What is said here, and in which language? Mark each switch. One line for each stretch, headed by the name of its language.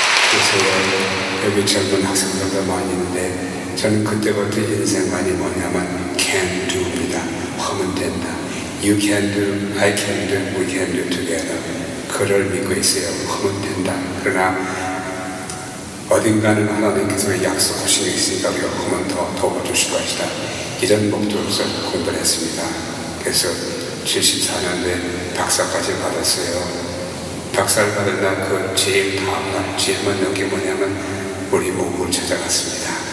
Korean: 그래서 여기 젊은 학생들도 많이 있는데 저는 그때부터 인생관이 뭐냐면
English: can do
Korean: 입니다. 하면 된다.
English: You can do, I can do, we can do together.
Korean: 그를 믿고 있어요. 하면 된다. 그러나 어딘가는 하나님께서 약속하신 게 있으니까 우리가 하면 더 도와주실 것이다. 이런 목적으로서 공부를 했습니다. 그래서 74년도에 박사까지 받았어요. 박사를 받은 날 그 제일 다음날 제일 먼저 게 뭐냐면 우리 모국을 찾아갔습니다.